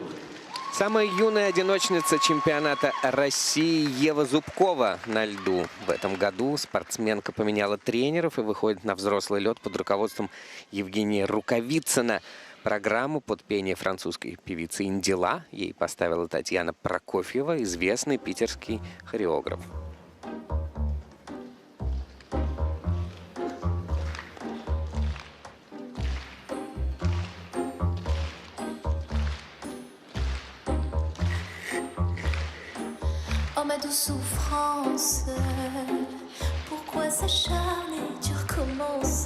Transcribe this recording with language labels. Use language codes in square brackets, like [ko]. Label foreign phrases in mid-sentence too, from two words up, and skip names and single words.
[ru] Самая юная одиночница чемпионата России Ева Зубкова на льду. В этом году спортсменка поменяла тренеров и выходит на взрослый лед под руководством Евгения Рукавицына. Программу под пение французской певицы Индила ей поставила Татьяна Прокофьева, известный питерский хореограф. [fr] Oh ma douce souffrance, pourquoi s'acharner, tu recommences.